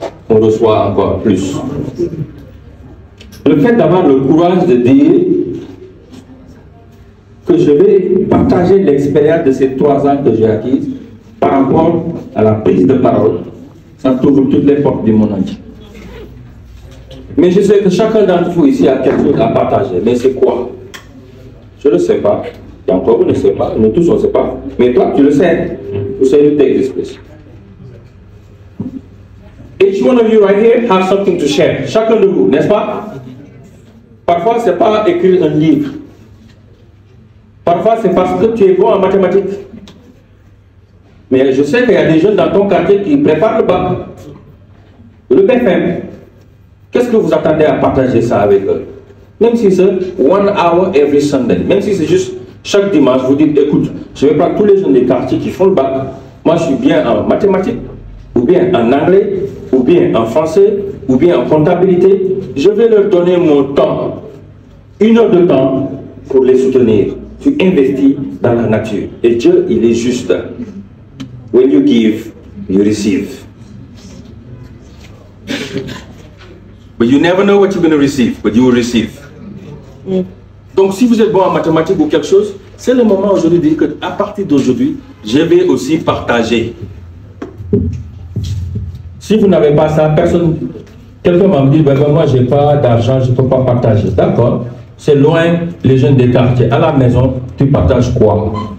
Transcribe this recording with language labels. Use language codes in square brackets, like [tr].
[fr] On reçoit encore plus. Le fait d'avoir le courage de dire que je vais partager l'expérience de ces 3 ans que j'ai acquise par rapport à la prise de parole, ça t'ouvre toutes les portes du monde entier. Mais je sais que chacun d'entre vous ici a quelque chose à partager. Mais c'est quoi? Je ne sais pas. Et encore, vous ne savez pas. Nous tous, on ne sait pas. Mais toi, tu le sais. [en] You say you take this place. Each one of you right here have something to share. [fr] Chacun de vous, n'est-ce pas? Parfois, ce n'est pas écrire un livre. Parfois, c'est parce que tu es bon en mathématiques. Mais je sais qu'il y a des jeunes dans ton quartier qui préparent le bac. Le BFM. Qu'est-ce que vous attendez à partager ça avec eux? Même si c'est [en] 1 hour every Sunday. [fr] Même si c'est juste chaque dimanche, vous dites, écoute, je vais prendre tous les jeunes des quartiers qui font le bac. Moi, je suis bien en mathématiques, ou bien en anglais, ou bien en français, ou bien en comptabilité. Je vais leur donner mon temps. 1 heure de temps pour les soutenir. Tu investis dans la nature. Et Dieu, il est juste. [en] When you give, you receive. But you never know what you're going to receive, but you will receive. [fr] Donc si vous êtes bon en mathématiques ou quelque chose, c'est le moment aujourd'hui de dire qu'à partir d'aujourd'hui, je vais aussi partager. Si vous n'avez pas ça, personne, quelqu'un m'a dit, ben, moi je n'ai pas d'argent, je ne peux pas partager. D'accord, c'est loin les jeunes des quartiers. À la maison, tu partages quoi?